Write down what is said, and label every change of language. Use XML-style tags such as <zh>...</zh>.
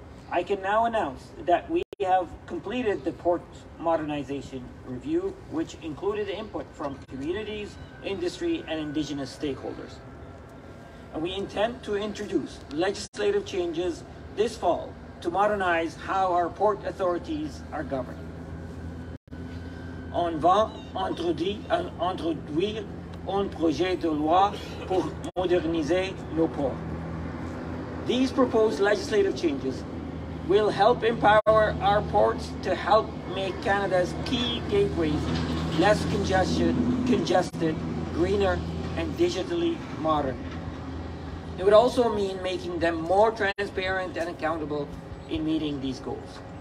<en>I can now announce that we have completed the Port Modernization Review, which included input from communities, industry, and Indigenous stakeholders. And we intend to introduce legislative changes this fall to modernize how our port authorities are governed.</en> <fr>On va introduire un projet de loi pour moderniser nos ports.</fr> <en>These proposed legislative changes will help empower our ports to help make Canada's key gateways less congested, greener, and digitally modern. It would also mean making them more transparent and accountable in meeting these goals.</en>